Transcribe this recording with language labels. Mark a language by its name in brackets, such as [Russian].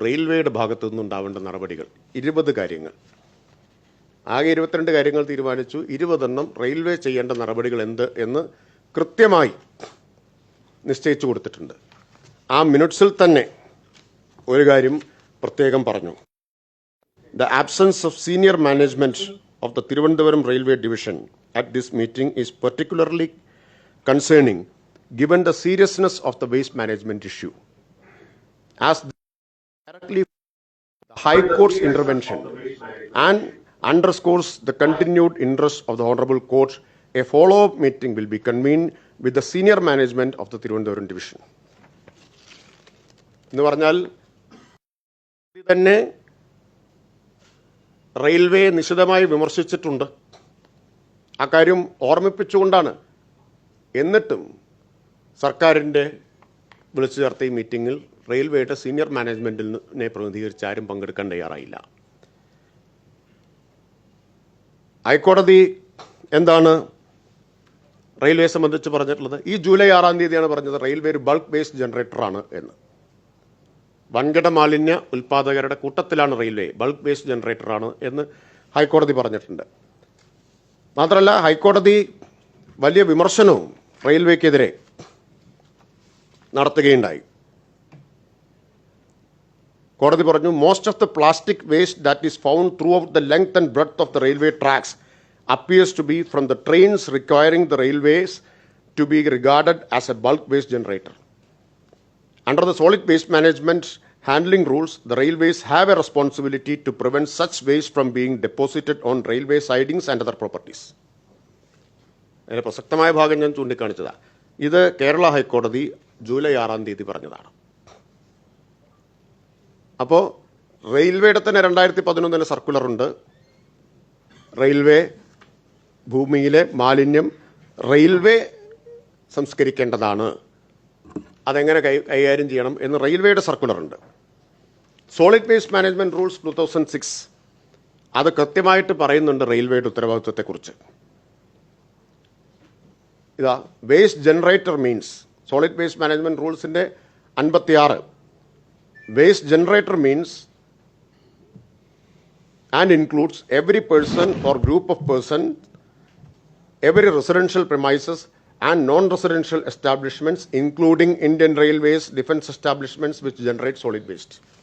[Malayalam] റെയിൽവേയുടെ ഭാഗത്തു നിന്നുണ്ടാവേണ്ട നടപടികൾ 20 കാര്യങ്ങൾ. ആകെ 22 കാര്യങ്ങൾ തീരുമാനിച്ചു. 20 റെയിൽവേ ചെയ്യേണ്ട നടപടികൾ എന്ത് എന്ന് കൃത്യമായി നിശ്ചയിച്ചു കൊടുത്തിട്ടുണ്ട്. ആ മിനിറ്റ്സിൽ തന്നെ ഒരു കാര്യം പ്രത്യേകം പറഞ്ഞു. [English] The absence of senior management of the Thiruvananthapuram Railway Division at this meeting is particularly concerning given the seriousness of the waste management issue. As directly the High Court's intervention and underscores the continued interest of the Honorable Court, a follow-up meeting will be convened with the senior management of the Thiruvananthapuram Division. [Malayalam] എന്ന് പറഞ്ഞാൽ തന്നെ railway നിശിതമായി വിമർശിച്ചിട്ടുണ്ട്. ആ കാര്യം ഓർമ്മിപ്പിച്ചുകൊണ്ടാണ് എന്നിട്ടും സർക്കാരിൻ്റെ വിളിച്ചു ചേർത്ത ഈ മീറ്റിങ്ങിൽ റെയിൽവേയുടെ സീനിയർ മാനേജ്മെൻറ്റിനെ പ്രതിനിധീകരിച്ച് ആരും പങ്കെടുക്കാൻ തയ്യാറായില്ല. ഹൈക്കോടതി എന്താണ് റെയിൽവേ സംബന്ധിച്ച് പറഞ്ഞിട്ടുള്ളത്? ഈ ജൂലൈ 6 തീയതിയാണ് പറഞ്ഞത് റെയിൽവേ ഒരു ബൾക്ക് വേസ്റ്റ് ജനറേറ്ററാണ് എന്ന്. വൻകിട മാലിന്യ ഉൽപ്പാദകരുടെ കൂട്ടത്തിലാണ് റെയിൽവേ, ബൾക്ക് വേസ്റ്റ് ജനറേറ്ററാണ് എന്ന് ഹൈക്കോടതി പറഞ്ഞിട്ടുണ്ട്. മാത്രമല്ല ഹൈക്കോടതി വലിയ വിമർശനവും റെയിൽവേക്കെതിരെ നടത്തുകയുണ്ടായി. കോടതി പറഞ്ഞു, [English] Most of the plastic waste that is found throughout the length and breadth of the railway tracks appears to be from the trains requiring the railways to be regarded as a bulk waste generator. Under the solid waste management handling rules, the railways have a responsibility to prevent such waste from being deposited on railway sidings and other properties. [Malayalam] അതിലെ പ്രസക്തമായ ഭാഗം ഞാൻ ചൂണ്ടിക്കാണിച്ചതാണ്. ഇത് കേരള ഹൈക്കോടതി July 6 തീയതി പറഞ്ഞതാണ്. അപ്പോൾ റെയിൽവേയുടെ തന്നെ 2011 സർക്കുലറുണ്ട്. റെയിൽവേ ഭൂമിയിലെ മാലിന്യം റെയിൽവേ സംസ്കരിക്കേണ്ടതാണ്, അതെങ്ങനെ കൈകാര്യം ചെയ്യണം എന്ന് റെയിൽവേയുടെ സർക്കുലറുണ്ട്. സോളിഡ് വേസ്റ്റ് മാനേജ്മെൻറ്റ് റൂൾസ് 2006 അത് കൃത്യമായിട്ട് പറയുന്നുണ്ട് റെയിൽവേയുടെ ഉത്തരവാദിത്വത്തെക്കുറിച്ച്. [English] ഇതാ waste generator means solid waste management റൂൾസിൻ്റെ 56 waste generator means and includes every person or group of persons, every residential premises and non-residential establishments, including Indian Railways, defense establishments which generate solid waste.